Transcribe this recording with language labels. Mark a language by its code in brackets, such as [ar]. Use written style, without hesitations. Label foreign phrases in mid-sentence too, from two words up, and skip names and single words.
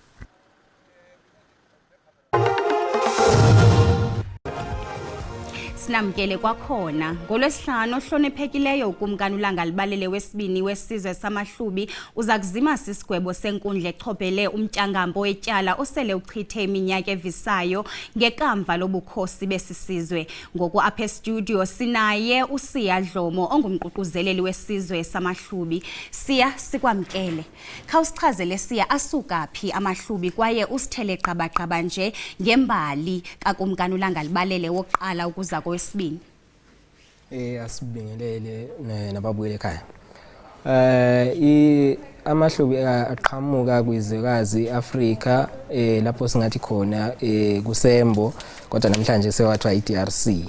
[xh] Sinamkele kwakhona ngoLwesihlanu ohloniphekileyo ukumkani uLanga Libalele wesibini wesizwe samahlubi uza kuzima sisigwebo senkundla echopele umtyangambo wetyala osele uchithe iminyaka evisayo ngekamva lobukhosi besisizwe. Ngoku apha estudio sinaye uSiya Dlomo ongumququzeleli wesizwe samahlubi. Siya, sikwamkele. Khawusichazele Siya asuka phi amahlubi kwaye usithele qabaqaba nje ngembali kakumkani uLanga Libalele wokuqala ukuza wesibini. [zu] Asibingelele nababuyele ekhaya. Amahlubi aqhamuka kwizwekazi Afrika lapho singathi khona kuSembo kodwa namhlanje sewathiwa iDRC.